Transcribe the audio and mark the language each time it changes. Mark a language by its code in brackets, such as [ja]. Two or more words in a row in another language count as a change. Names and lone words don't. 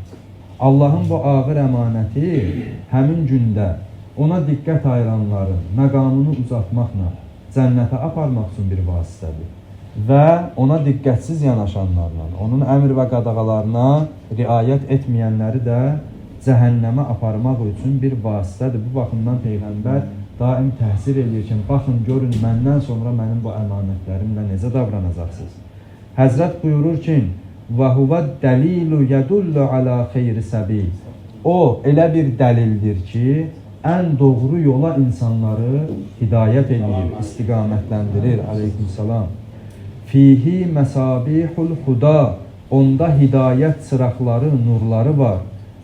[az] Allahın bu ağır əmanəti həmin gündə ona diqqət ayıranların məqamını uzatmaqla cənnətə aparmaq üçün bir vasitədir və ona diqqətsiz yanaşanlarla, onun əmr və qadağalarına riayət etməyənləri də cəhənnəmə aparmaq üçün bir vasitədir. Bu baxımdan Peyğəmbər daim təhsir edir ki, baxın, görün, məndən sonra mənim bu əmanətlərimlə necə davranacaqsınız. Həzrət buyurur ki, [ar] وَهُوَ الدَّلِيلُ يَدُلُّ عَلَى خَيْرِ سَبِيلٍ [az] O, elə bir dəlildir ki, ən doğru yola insanları hidayət edir, istiqamətləndirir. Aleykümselam. [ar] فيه مصابيح الهدى [az] Onda hidayət çıraqları, nurları var.